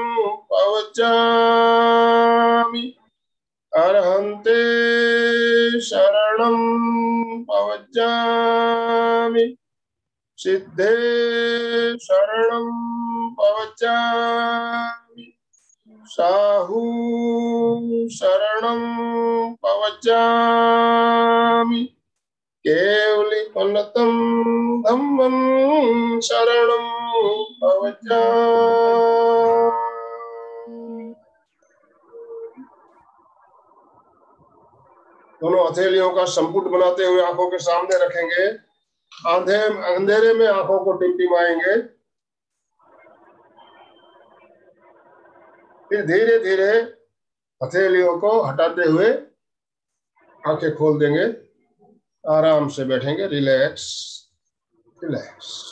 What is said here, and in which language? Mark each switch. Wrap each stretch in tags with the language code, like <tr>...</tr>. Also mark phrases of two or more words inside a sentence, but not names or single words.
<pra>पवज्जामि, अरहन्ते शरणं पवज्जामि, सिद्धे शरणं पवचामि साहू शरणं पवचामि केवली फलतं धम्मं शरणं पवचामि।</pra> <hi>दोनों हथेलियों का संपुट बनाते हुए आंखों के सामने रखेंगे, अंधेरे में आंखों को टिमटिमाएंगे, फिर धीरे धीरे हथेलियों को हटाते हुए आंखें खोल देंगे, आराम से बैठेंगे,</hi> <en>relax relax.</en>